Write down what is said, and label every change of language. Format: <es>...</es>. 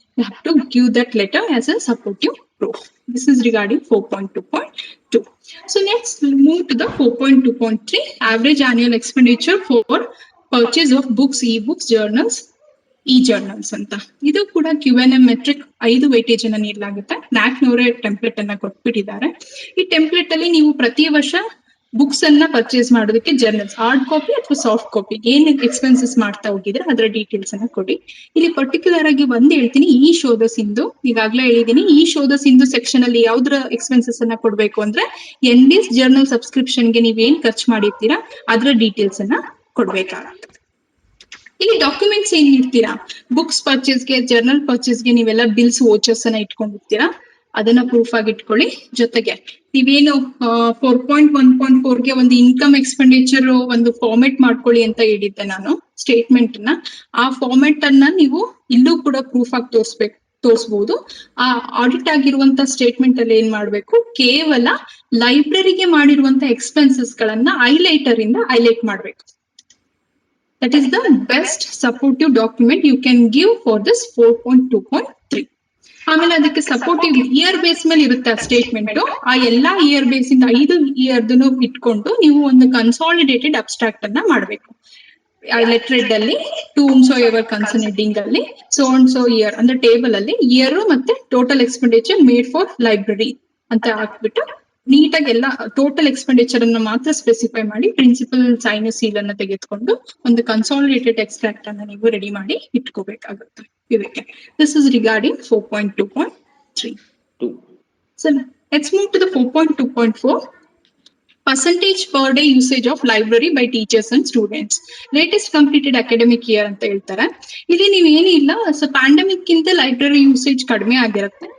<en>You have to give that letter as a supportive proof. This is regarding 4.2.2. So let's move to the 4.2.3, average annual expenditure for purchase of books, e-books, journals, e-journals ಅಂತ.</en> <kn>ಇದು ಕೂಡ QNM metric 5 weightage ಅನ್ನ ನೀಡಲಾಗುತ್ತೆ. NAAC template ಅನ್ನ ಕೊಟ್ಬಿಟ್ಟಿದ್ದಾರೆ. ಈ template ಅಲ್ಲಿ ನೀವು ಪ್ರತಿ ವರ್ಷ ಬುಕ್ಸ್ ಅನ್ನ ಪರ್ಚೇಸ್ ಮಾಡೋದಕ್ಕೆ ಜರ್ನಲ್ಸ್ ಹಾರ್ಡ್ ಕಾಪಿ ಅಥವಾ ಸಾಫ್ಟ್ ಕಾಪಿ ಏನ್ ಎಕ್ಸ್ಪೆನ್ಸಸ್ ಮಾಡ್ತಾ ಹೋಗಿದ್ರೆ ಅದರ ಡೀಟೇಲ್ಸ್ ಅನ್ನ ಕೊಡಿ. ಇಲ್ಲಿ ಪರ್ಟಿಕ್ಯುಲರ್ ಆಗಿ ಒಂದ್ ಹೇಳ್ತೀನಿ, ಈ ಶೋಧ ಸಿಂಧು ಈಗಾಗ್ಲೇ ಹೇಳಿದೀನಿ. ಈ ಶೋಧ ಸಿಂಧು ಸೆಕ್ಷನ್ ಅಲ್ಲಿ ಯಾವ್ದ್ರ ಎಕ್ಸ್ಪೆನ್ಸಸ್ ಅನ್ನ ಕೊಡ್ಬೇಕು ಅಂದ್ರೆ NBS ಜರ್ನಲ್ ಸಬ್ಸ್ಕ್ರಿಪ್ಷನ್ ಗೆ ನೀವೇನ್ ಖರ್ಚು ಮಾಡಿರ್ತೀರಾ ಅದ್ರ ಡೀಟೇಲ್ಸ್ ಅನ್ನ ಕೊಡ್ಬೇಕಾಗುತ್ತೆ. ಇಲ್ಲಿ ಡಾಕ್ಯುಮೆಂಟ್ಸ್ ಏನ್ ನೀಡ್ತೀರಾ, ಬುಕ್ಸ್ ಪರ್ಚೇಸ್ಗೆ, ಜರ್ನಲ್ ಪರ್ಚೇಸ್ಗೆ ನೀವೆಲ್ಲ ಬಿಲ್ಸ್ ವೋಚರ್ಸ್ ಅನ್ನ ಇಟ್ಕೊಂಡಿರ್ತೀರಾ, ಅದನ್ನ ಪ್ರೂಫ್ ಆಗಿ ಇಟ್ಕೊಳ್ಳಿ. ಜೊತೆಗೆ ನೀವೇನು 4.1.4ಗೆ ಒಂದು ಇನ್ಕಮ್ ಎಕ್ಸ್ಪೆಂಡಿಚರ್ ಒಂದು ಫಾರ್ಮೆಟ್ ಮಾಡ್ಕೊಳ್ಳಿ ಅಂತ ಹೇಳಿದ್ದೆ ನಾನು ಸ್ಟೇಟ್ಮೆಂಟ್ ನ. ಆ ಫಾರ್ಮೆಟ್ ಅನ್ನ ನೀವು ಇಲ್ಲೂ ಕೂಡ ಪ್ರೂಫ್ ಆಗಿ ತೋರಿಸಬಹುದು. ಆ ಆಡಿಟ್ ಆಗಿರುವಂತ ಸ್ಟೇಟ್ಮೆಂಟ್ ಅಲ್ಲಿ ಏನ್ ಮಾಡ್ಬೇಕು, ಕೇವಲ ಲೈಬ್ರರಿಗೆ ಮಾಡಿರುವಂತ ಎಕ್ಸ್ಪೆನ್ಸಸ್ ಗಳನ್ನ ಹೈಲೈಟರ್ ಇಂದ ಹೈಲೈಟ್ ಮಾಡ್ಬೇಕು.</kn> <en>That is the best supportive document you can give for this 4.2.3.</en> <kn>ಆಮೇಲೆ ಅದಕ್ಕೆ ಸಪೋರ್ಟಿವ್ ಇಯರ್ ಬೇಸ್ ಮೇಲೆ ಇರುತ್ತೆ ಆ ಸ್ಟೇಟ್ಮೆಂಟ್. ಆ ಎಲ್ಲಾ ಇಯರ್ ಬೇಸ್ ಇಂದ 5 ಇಯರ್ದನ್ನು ಇಟ್ಕೊಂಡು ನೀವು ಒಂದು ಕನ್ಸಾಲಿಡೇಟೆಡ್ ಅಬ್ಸ್ಟ್ರಾಕ್ಟ್ ಅನ್ನ ಮಾಡ್ಬೇಕು. ಲೆಟ್ರೆಡ್ ಅಲ್ಲಿ</kn> <en>to so ever concerning</en> <kn>ಅಲ್ಲಿ</kn> <en>so and so year</en> <kn>ಅಂದ್ರೆ ಟೇಬಲ್ ಅಲ್ಲಿ ಇಯರ್ ಮತ್ತೆ</kn> <en>total expenditure made for library</en> <kn>ಅಂತ ಹಾಕ್ಬಿಟ್ಟು ನೀಟಾಗಿ ಎಲ್ಲ ಟೋಟಲ್ ಎಕ್ಸ್ಪೆಂಡಿಚರ್ ಅನ್ನು ಮಾತ್ರ ಸ್ಪೆಸಿಫೈ ಮಾಡಿ ಪ್ರಿನ್ಸಿಪಲ್ ಸೈನ್ ಸೀಲ್ ಅನ್ನ ತೆಗೆದುಕೊಂಡು ಒಂದು ಕನ್ಸಾಲಿಡೇಟೆಡ್ ಎಕ್ಸ್ಟ್ರಾಕ್ಟ್ ಅನ್ನ ನೀವು ರೆಡಿ ಮಾಡಿ ಇಟ್ಕೋಬೇಕಾಗುತ್ತೆ ಇದಕ್ಕೆ.</kn> <en>This is regarding 4.2.3. So let's move to the 4.2.4. Percentage per day usage of library by teachers and students. Latest completed academic year</en> <kn>ಅಂತ ಹೇಳ್ತಾರೆ. ಇಲ್ಲಿ ನೀವು ಏನಿಲ್ಲ, ಸೊ ಪ್ಯಾಂಡಮಿಕ್ ಗಿಂತ ಲೈಬ್ರರಿ ಯೂಸೇಜ್ ಕಡಿಮೆ ಆಗಿರುತ್ತೆ.</kn>